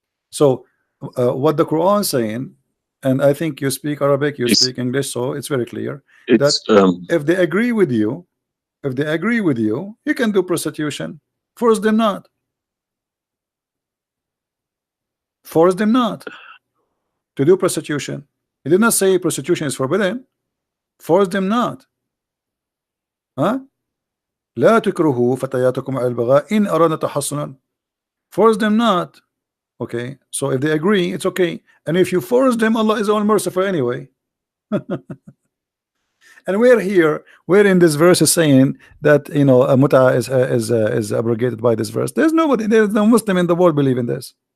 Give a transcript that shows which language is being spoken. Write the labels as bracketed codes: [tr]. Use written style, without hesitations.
[en] So what the Quran is saying, and I think you speak Arabic, you speak English, so it's very clear that if they agree with you, you can do prostitution. Force them not. Force them not to do prostitution. He did not say prostitution is forbidden. Force them not. Huh? [ar] لا تكرهوا فتياتكم على البغاء إن أردنا تحصنا. [en] Force them not. Okay, so if they agree, it's okay. And if you force them, Allah is all merciful anyway. And we're in this verse is saying that, you know, a mut'ah is abrogated by this verse. There's no Muslim in the world believe in this.